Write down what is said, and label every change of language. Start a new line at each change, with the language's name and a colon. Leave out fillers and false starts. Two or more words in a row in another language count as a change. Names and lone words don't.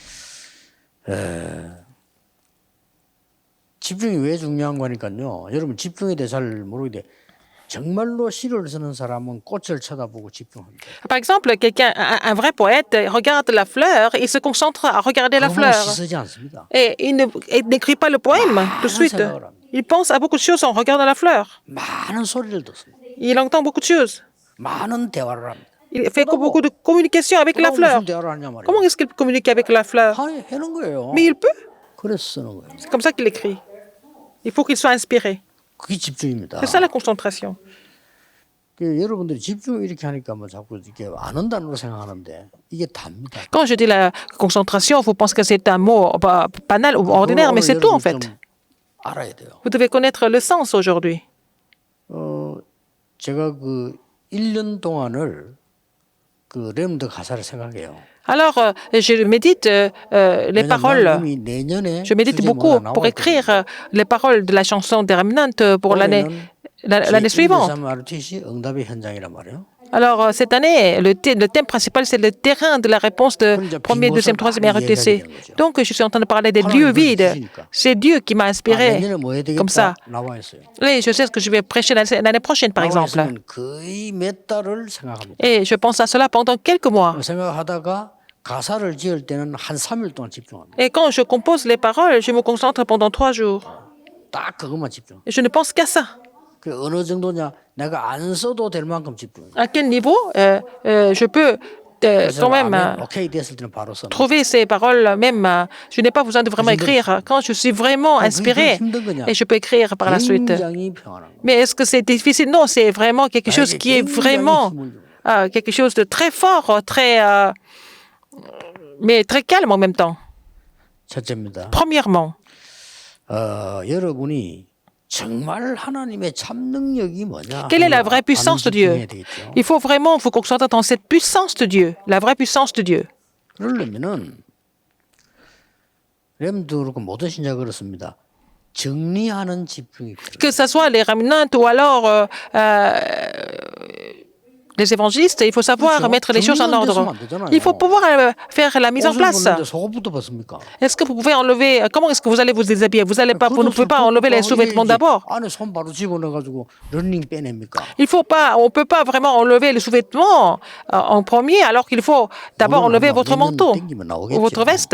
Korean: 집중이 왜 중요한 거니까요. 여러분 집중에 대해 잘 모르겠는데 정말로 시를 쓰는 사람은 꽃을 쳐다보고 집중합니다.
French: Par exemple, quelqu'un, un vrai poète, regarde la fleur, il se concentre à regarder la
Korean: 그거만
French: fleur.
Korean: 쓰지 않습니다.
French: Et il n'écrit pas le poème tout de suite. Il pense à beaucoup de choses en regardant la fleur.
Korean: 많은 소리를 듣습니다.
French: Il entend beaucoup de choses.
Korean: 많은 대화를 합니다.
French: Il fait beaucoup de communication avec la fleur.
Korean: 무슨 대화를 하냐 말이에요.
French: Comment est-ce qu'il communique avec la fleur?
Korean: 하는 거예요.
French: Mais il peut.
Korean: 그래서 쓰는 거예요.
French: C'est comme ça qu'il écrit. Il faut qu'il soit inspiré.
Korean: 그게 집중입니다.
French: C'est ça la concentration.
Korean: 여러분들이 집중 이렇게 하니까 뭐 자꾸 이렇게 안 한다는 생각하는데 이게 답니다.
French: Quand je dis la concentration, vous pensez que c'est un mot banal ou ordinaire, mais c'est tout en fait.
Korean: 알아야 돼요.
French: Vous devez connaître le sens aujourd'hui.
Korean: 제가 그 1년 동안을 그 렘드 가사를 생각해요.
French: Alors, je médite les paroles. Je médite beaucoup pour écrire les paroles de la chanson des Remnants pour l'année suivante.
Korean: 응답의 현장이란 말이에요.
French: Alors, cette année, le thème principal, c'est le terrain de la réponse de premier, deuxième, troisième RETC. Donc, je suis en train de parler des lieux vides. C'est Dieu qui m'a inspiré comme ça. Et je sais ce que je vais prêcher l'année prochaine, par exemple. Et je pense à cela pendant quelques mois.
Korean: 가사를 지을 때는 한 3일 동안 집중합니다.
French: Et quand je compose les paroles, je me concentre pendant 3 jours.
Korean: 딱 그것만 집중.
French: Et je ne pense qu'à ça.
Korean: 그 어느 정도냐? 내가 안 써도 될 만큼 집중.
French: À quel niveau je peux quand même
Korean: 오케이 됐을 때는 바로 써.
French: trouver ces paroles même. Je n'ai pas besoin de vraiment écrire. Quand je suis vraiment inspiré, et je peux écrire par la suite. Mais est-ce que c'est difficile? Non, c'est vraiment quelque chose qui est vraiment quelque chose de très fort, très mais très calme en même temps.
Korean: 첫째입니다.
French: Premièrement,
Korean: 여러분이 정말 하나님의 참 능력이 뭐냐?
French: quelle est la vraie puissance de Dieu? Il faut vraiment vous concentrer dans cette puissance de Dieu, la vraie puissance de Dieu.
Korean: 그러려면은 렘도 그렇고 모든 신자 그렇습니다. 정리하는 집중이 필요해요.
French: Que ce soit les Remnants ou alors les évangélistes, il faut savoir mettre les choses en ordre. Il faut pouvoir faire la mise en place. Est-ce que vous pouvez enlever, comment est-ce que vous allez vous déshabiller? Vous ne pouvez pas enlever les sous-vêtements d'abord. Il faut pas, on ne peut pas vraiment enlever les sous-vêtements en premier, alors qu'il faut d'abord enlever votre manteau ou votre veste.